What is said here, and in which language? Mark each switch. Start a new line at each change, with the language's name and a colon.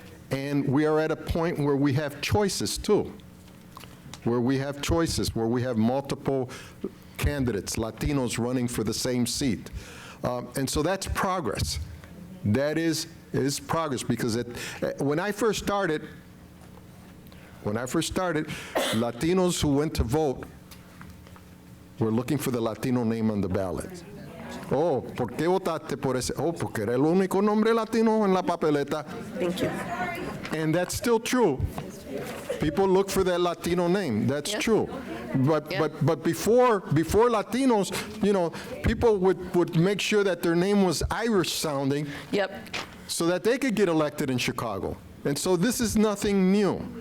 English: And we are at a point where we have choices too, where we have multiple candidates, Latinos running for the same seat. And so that's progress. That is progress, because when I first started, Latinos who went to vote were looking for the Latino name on the ballot.
Spanish: Oh, ¿por qué votaste por ese? Oh, porque era el único nombre latino en la papeleta.
English: Thank you. And that's still true. People look for that Latino name. That's true. But before Latinos, you know, people would make sure that their name was Irish sounding. So that they could get elected in Chicago. And so this is nothing new.